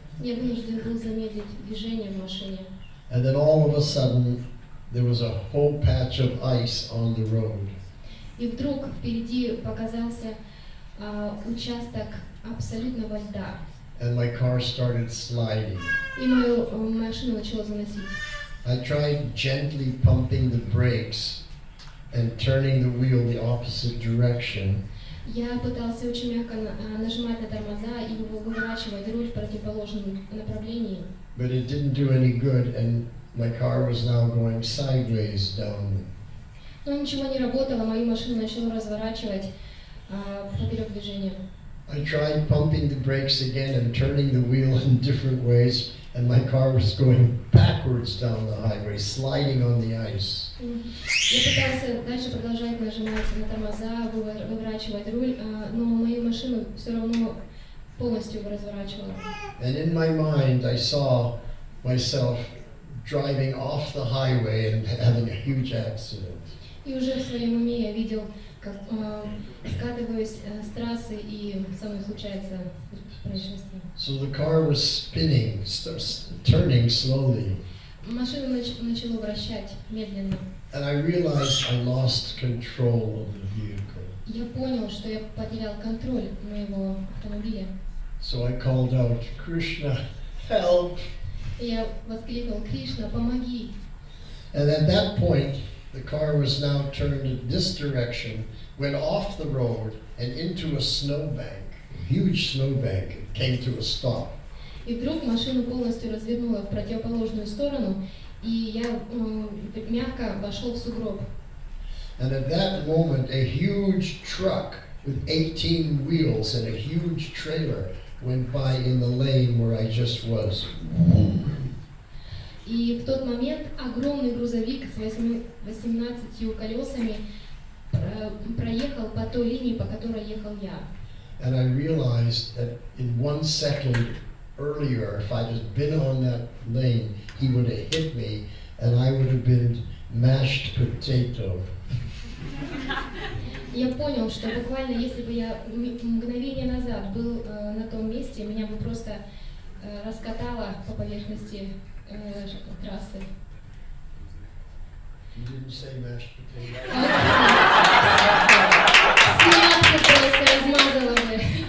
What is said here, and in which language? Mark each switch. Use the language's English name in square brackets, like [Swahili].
[Russian] Я вынужден был замедлить движение в машине. [English] And then all of a sudden, there was a whole patch of ice on the road. [Russian] И вдруг впереди показался участок абсолютного льда. [English] And my car started sliding. [Russian] И мою машину начало заносить. [English] I tried gently pumping the brakes and turning the wheel the opposite direction. [Russian] Я пытался очень мягко нажимать на тормоза и выворачивать руль в противоположном направлении. [English] But it didn't do any good, and my car was now going sideways down. [Russian] Но ничего не работало, мою машину начало разворачивать поперек движения. [English] I tried pumping the brakes again and turning the wheel in different ways, and my car was going backwards down the highway, sliding on the ice. [Russian] Я пытался дальше продолжать нажимать на тормоза, выворачивать руль, но мою машину все равно полностью разворачивала. [English] And in my mind, I saw myself driving off the highway and having a huge accident. [Russian] И уже в своем уме я видел, как скатываюсь с трассы и со мной случается происшествие. [English] So the car was spinning, turning slowly. [Russian] Машину начало вращать медленно. [English] And I realized I lost control of the vehicle. [Russian] Я понял, что я потерял контроль моего автомобиля. [English] So I called out, "Krishna, help!" [Russian] И я воскликнул: Кришна, помоги! [English] And at that point, the car was now turned in this direction, went off the road and into a snowbank, a huge snowbank. It came to a stop. [Russian] И вдруг машину полностью развернуло в противоположную сторону, и я мягко вошел в сугроб. [English] And at that moment, a huge truck with 18 wheels and a huge trailer went by in the lane where I just was. [Russian] И в тот момент огромный грузовик с 18 колесами проехал по той линии, по которой ехал я. [English] And I realized that in 1 second earlier, if I'd just been on that lane, he would have hit me and I would have been mashed potato. [Russian] Я понял, что буквально если бы я мгновение назад был на том месте, меня бы просто раскатало по поверхности трассы. [English] didn't say mashed potato. [Russian] Смятку просто размазала бы.